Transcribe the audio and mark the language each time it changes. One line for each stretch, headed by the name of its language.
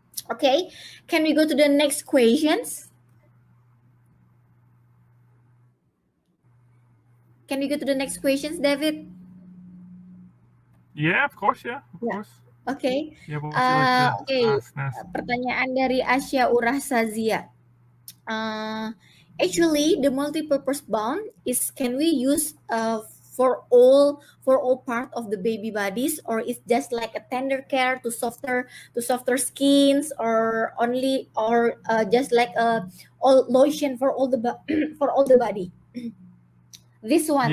English: Okay, can we go to the next questions? Can we go to the next questions, David? Yeah, of course. Yeah, of course. Okay. Yeah, what would you like to ask next?
Indonesian: Pertanyaan dari Asya Urahsazia.
English: Actually, the multi-purpose balm is can we use for all part of the baby bodies, or it's just like a tender care to softer skins, or just like a all lotion for all the body. This one,